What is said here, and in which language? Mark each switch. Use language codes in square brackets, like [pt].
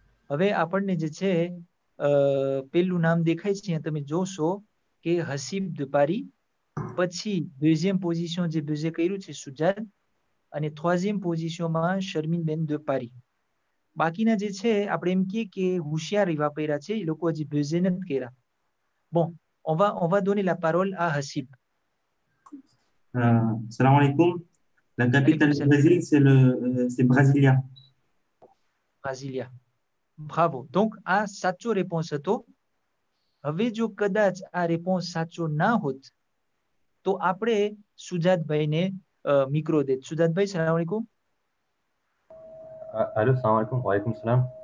[gu] હવે આપણને જે છે પેલું નામ દેખાય છે, તમે જોશો કે હસીબ દુપારી, પછી [fr] deuxième position [gu] જે બેઝે કર્યું છે સુજાત, અને [fr] troisième position [gu] માં શર્મિનબેન દુપારી. બાકીના જે છે આપણે એમ કહીએ કે હોશિયાર એવા કર્યા છે, એ લોકો હજી બેઝે નથી કર્યા. [fr] Bon, on va donner la parole à Hasib. [ar] Salam alaikum. [fr] La capitale du Brésil, c'est Brasilia. Brasilia. Bravo. [gu] Donc, આ સાચો réponse હતો. હવે જો કદાચ આ réponse સાચો ના હોત તો આપણે સુજાતભાઈને મિક્રો દેત. સુજાતભાઈ, સલામ alaikum. [ar] Allô, salam alaikum. Wa alaikum salam.